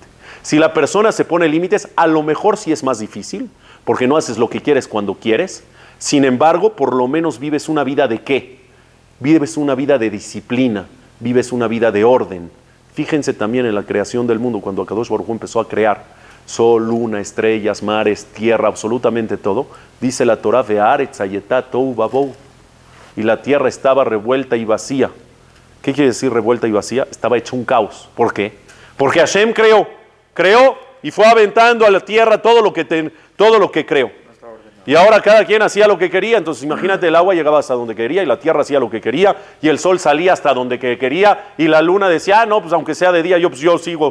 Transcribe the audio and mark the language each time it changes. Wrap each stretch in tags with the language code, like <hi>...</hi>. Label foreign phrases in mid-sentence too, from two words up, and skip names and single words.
<es>Si la persona se pone límites, a lo mejor sí es más difícil, porque no haces lo que quieres cuando quieres. Sin embargo, por lo menos vives una vida ¿de qué? Vives una vida de disciplina, vives una vida de orden. Fíjense también en la creación del mundo, cuando</es> <he>הקדוש ברוך הוא</he> <es>empezó a crear sol, luna, estrellas, mares, tierra, absolutamente todo. Dice la Torah,</es> <he>והארץ היתה תהו ובהו.</he> <es>Y la tierra estaba revuelta y vacía. ¿Qué quiere decir revuelta y vacía? Estaba hecho un caos. ¿Por qué? Porque Hashem creó y fue aventando a la tierra todo lo que creó. Y ahora cada quien hacía lo que quería. Entonces imagínate, el agua llegaba hasta donde quería y la tierra hacía lo que quería y el sol salía hasta donde quería y la luna decía, no, pues aunque sea de día, yo sigo.</es>